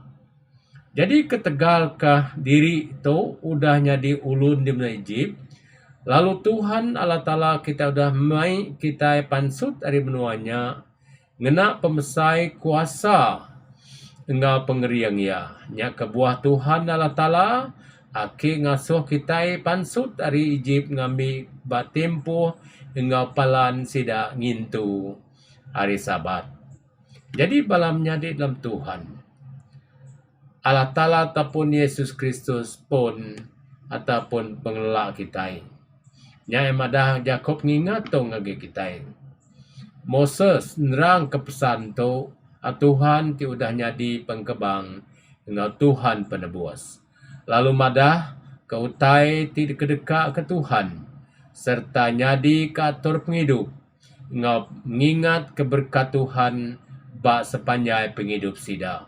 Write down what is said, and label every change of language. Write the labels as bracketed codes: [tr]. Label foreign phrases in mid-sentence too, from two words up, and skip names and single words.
[iba] Jadi ketegalkah diri itu udah nyadi ulun di benua Egypt, lalu Tuhan Allah Ta'ala kita udah mai kita pansut dari benuanya, ngena pemesai kuasa engau pengeriang ya. Nya kebuah Tuhan Allah Ta'ala aki ngasuh kita pansut dari Egypt ngambil batempo engau palan sida ngintu hari Sabat. Jadi balamnya di dalam Tuhan Allah Ta'ala ataupun Yesus Kristus pun ataupun pengelola kita. Nya emadah Jakob ngingatong ngage kita. Moses nerang kepesan tu Tuhan ti udah nyadi pengkebang engau Tuhan penebus. Lalu madah keutai ti kedeka ke Tuhan serta nyadi keatur penghidup engau mengingat keberkat Tuhan bak sepanjang penghidup sida.